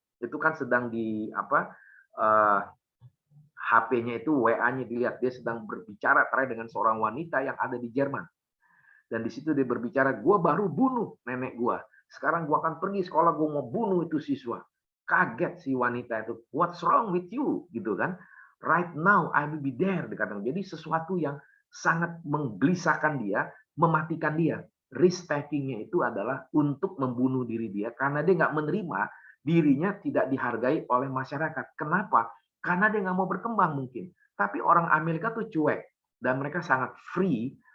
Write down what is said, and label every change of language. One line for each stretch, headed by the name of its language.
Indonesian: Itu kan sedang di HP-nya itu WA-nya dilihat, dia sedang berbicara terakhir dengan seorang wanita yang ada di Jerman. Dan di situ dia berbicara, gue baru bunuh nenek gue. Sekarang gue akan pergi sekolah, gue mau bunuh itu siswa. Kaget si wanita itu,
English: what's wrong with you?
Indonesian: Gitu kan.
English: Right now I will be there.
Indonesian: Dikatakan. Jadi sesuatu yang sangat menggelisahkan dia, mematikan dia. Risk taking-nya itu adalah untuk membunuh diri dia karena dia nggak menerima dirinya tidak dihargai oleh masyarakat. Kenapa? Karena dia nggak mau berkembang mungkin. Tapi orang Amerika tuh cuek dan mereka sangat free.